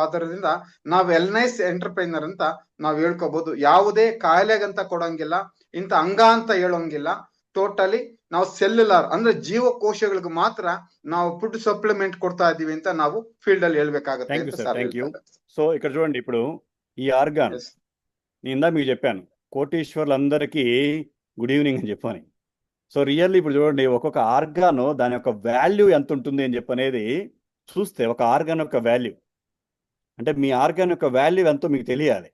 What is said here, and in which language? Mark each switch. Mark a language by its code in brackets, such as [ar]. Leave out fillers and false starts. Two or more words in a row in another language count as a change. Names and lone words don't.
[kn] ಆದ್ದರಿಂದ ನಾವ್ [en] wellness entrepreneur [kn] ಅಂತ ನಾವ್ ಹೇಳ್ಕೋಬಹುದು. ಯಾವುದೇ ಕಾಯಿಲೆಗಂತ ಕೊಡಂಗಿಲ್ಲ, ಇಂತ ಅಂಗ ಅಂತ ಹೇಳೋಂಗಿಲ್ಲ. ಟೋಟಲಿ ನಾವು ಸೆಲ್ಯುಲಾರ್ ಅಂದ್ರೆ ಜೀವಕೋಶಗಳಿಗೆ ಮಾತ್ರ ನಾವು [en] food supplement [kn] ಕೊಡ್ತಾ ಇದೀವಿ ಅಂತ ನಾವು ಫೀಲ್ಡ್ ಅಲ್ಲಿ ಹೇಳ್ಬೇಕಾಗುತ್ತೆ. [te] సో ఇక్కడ చూడండి, ఇప్పుడు ఈ ఆర్గాన్ నేను మీకు చెప్పాను, కోటీశ్వర్లందరికీ [en] good evening [te] అని చెప్పని. [en] so really [te] ఇప్పుడు చూడండి, ఒక్కొక్క ఆర్గాన్ దాని యొక్క వాల్యూ ఎంత ఉంటుంది అని చెప్పనేది చూస్తే, ఒక ఆర్గాన్ యొక్క వాల్యూ అంటే మీ ఆర్గాన్ యొక్క వాల్యూ ఎంతో మీకు తెలియాలి.